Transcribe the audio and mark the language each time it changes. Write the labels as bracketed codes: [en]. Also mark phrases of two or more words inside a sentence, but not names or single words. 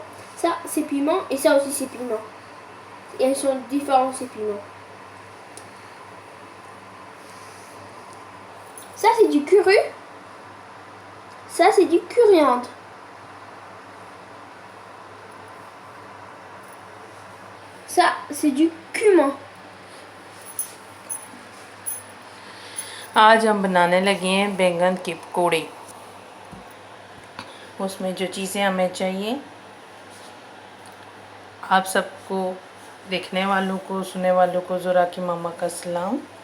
[fr] Ça, c'est piment et ça aussi, c'est piment. Et elles sont différents, ces piments. Ça, c'est du curry. Ça, c'est du coriandre. Ça, c'est du cumin. [hi] आज हम बनाने लगे हैं बैंगन के पकौड़े। उसमें जो चीज़ें हमें चाहिए, आप सबको, देखने वालों को, सुनने वालों को ज़रा की मामा का सलाम।